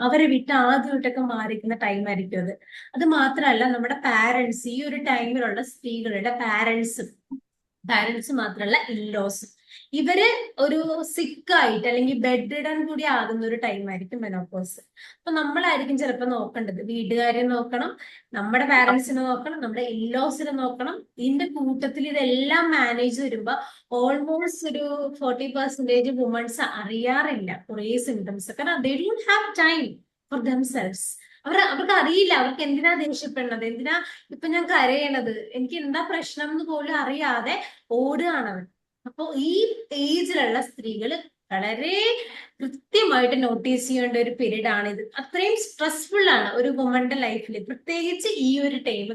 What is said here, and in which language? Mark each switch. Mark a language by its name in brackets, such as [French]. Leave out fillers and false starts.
[Malayalam] അവരെ വിട്ട് ആദ്യമായിട്ടൊക്കെ മാറിക്കുന്ന ടൈം ആയിരിക്കും അത്. അത് മാത്രമല്ല നമ്മുടെ പാരന്റ്സ്, ഈ ഒരു ടൈമിലുള്ള സ്ത്രീകളുടെ പാരന്റ്സ് മാത്രമല്ല ഇൻലോസും, ഇവര് ഒരു സിക്കായിട്ട് അല്ലെങ്കിൽ ബെഡ് റിഡൻ കൂടി ആകുന്ന ഒരു ടൈം ആയിരിക്കും മെനോപോസ്. അപ്പൊ നമ്മളായിരിക്കും ചിലപ്പോൾ നോക്കേണ്ടത്, വീട്ടുകാരെ നോക്കണം, നമ്മുടെ പാരന്റ്സിനെ നോക്കണം, നമ്മുടെ ഇൻലോസിനെ നോക്കണം. ഇതിന്റെ കൂട്ടത്തിൽ ഇതെല്ലാം മാനേജ് വരുമ്പോ ഓൾമോസ്റ്റ് ഒരു 40% വുമൺസ് അറിയാറില്ല കുറെ സിംറ്റംസ്. കാരണം [English] they don't have time for themselves. [Malayalam] അവർക്ക് അറിയില്ല അവർക്ക് എന്തിനാ ദേഷ്യപ്പെടുന്നത്, എന്തിനാ ഇപ്പൊ ഞാൻ കരയണത്, എനിക്ക് എന്താ പ്രശ്നം എന്ന് പോലും അറിയാതെ ഓടുകയാണ് അവർ. അപ്പൊ ഈ ഏജിലുള്ള സ്ത്രീകൾ വളരെ കൃത്യമായിട്ട് നോട്ടീസ് ചെയ്യേണ്ട ഒരു പീരീഡ് ആണിത്. അത്രയും സ്ട്രെസ്ഫുൾ ആണ് ഒരു വുമന്റെ ലൈഫിൽ, പ്രത്യേകിച്ച് ഈ ഒരു ടൈം.